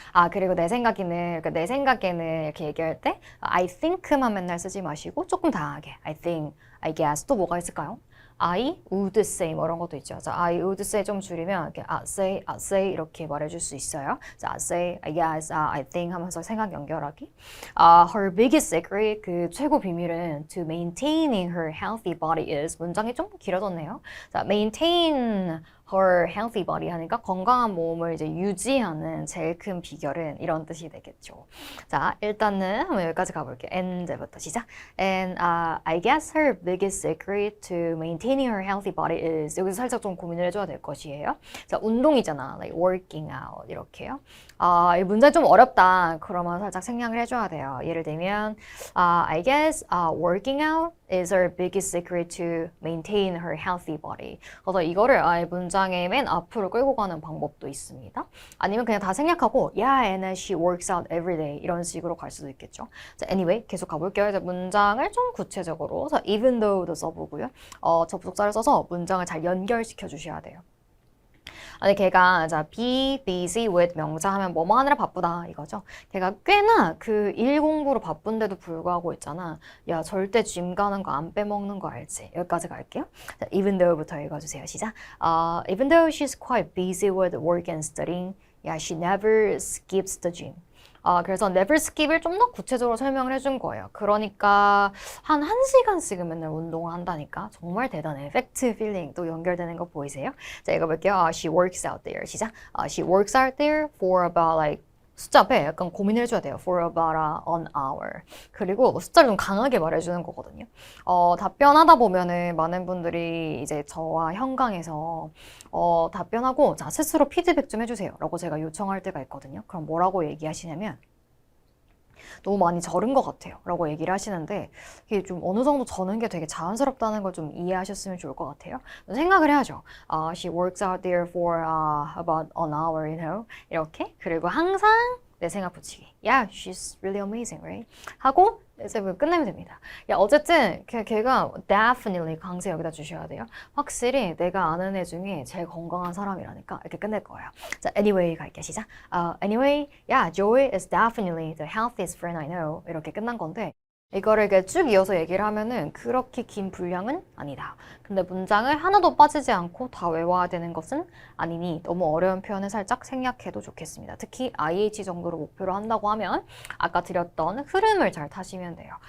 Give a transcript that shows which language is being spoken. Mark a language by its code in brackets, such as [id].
[ko] 그리고 내 생각에는 이렇게 얘기할 때 I think만 맨날 쓰지 마시고 조금 다양하게 [en] I think, I guess [ko] 또 뭐가 있을까요? [en] I would say [ko] 뭐 이런 것도 있죠. 자, I would say 좀 줄이면 이렇게 [en] I say [ko] 이렇게 말해줄 수 있어요. [en] 자, I say, I guess, I think 하면서 생각 연결하기. Her biggest secret [ko] 그 최고 비밀은 [en] to maintaining her healthy body is [ko] 문장이 좀 길어졌네요. 자, [en] maintain her healthy body [ko] 하니까 건강한 몸을 이제 유지하는 제일 큰 비결은 이런 뜻이 되겠죠. 자, 일단은 한번 여기까지 가볼게요. and부터 시작. [en] And I guess her biggest secret to maintaining her healthy body is [ko] 여기서 살짝 좀 고민을 해줘야 될 것이에요. 자, 운동이잖아. [en] like working out [ko] 이렇게요. 이 문제 좀 어렵다. 그러면 살짝 생략을 해줘야 돼요. 예를 들면 [en] I guess working out is her biggest secret to maintain her healthy body. [ko] 그래서 이거를 문장의 맨 앞으로 끌고 가는 방법도 있습니다. 아니면 그냥 다 생략하고 [en] yeah, and she works out every day [ko] 이런 식으로 갈 수도 있겠죠. 자, anyway 계속 가볼게요. 이제 문장을 좀 구체적으로 자, even though도 써보고요. 접속사를 써서 문장을 잘 연결시켜 주셔야 돼요. 아니 걔가 자 [en] be busy with [ko] 명사 하면 뭐뭐 하느라 바쁘다 이거죠. 걔가 꽤나 그 일 공부로 바쁜데도 불구하고 있잖아. 야 절대 짐 가는 거 안 빼먹는 거 알지? 여기까지 갈게요. 자, even though부터 읽어주세요. 시작. [en] Even though she's quite busy with work and studying, yeah, she never skips the gym. [ko] 그래서 never skip을 좀 더 구체적으로 설명을 해준 거예요. 그러니까 한 1시간씩은 맨날 운동을 한다니까 정말 대단해. 팩트, 필링 또 연결되는 거 보이세요? 자, 읽어볼게요. [en] She works out there. [ko] 시작. [en] She works out there for about like [ko] 숫자 앞에 약간 고민을 해줘야 돼요. [en] For about an hour. [ko] 그리고 숫자를 좀 강하게 말해주는 거거든요. 답변하다 보면은 많은 분들이 이제 저와 현강에서 답변하고 자 스스로 피드백 좀 해주세요. 라고 제가 요청할 때가 있거든요. 그럼 뭐라고 얘기하시냐면 너무 많이 절은 것 같아요. 라고 얘기를 하시는데 이게 좀 어느 정도 저는 게 되게 자연스럽다는 걸 좀 이해하셨으면 좋을 것 같아요. 생각을 해야죠. [en] She works out there for about an hour, [ko] 이렇게. 그리고 항상 내 생각 붙이기. [en] Yeah, she's really amazing, right? [ko] 하고 이제 끝내면 됩니다. 야, 어쨌든 걔가 definitely 강세 여기다 주셔야 돼요. 확실히 내가 아는 애 중에 제일 건강한 사람이라니까 이렇게 끝낼 거예요. 자, anyway 갈게요. 시작. [en] Anyway, yeah, Joey is definitely the healthiest friend I know. [ko] 이렇게 끝난 건데 이거를 이렇게 쭉 이어서 얘기를 하면은 그렇게 긴 분량은 아니다. 근데 문장을 하나도 빠지지 않고 다 외워야 되는 것은 아니니 너무 어려운 표현을 살짝 생략해도 좋겠습니다. 특히 IH 정도로 목표로 한다고 하면 아까 드렸던 흐름을 잘 타시면 돼요.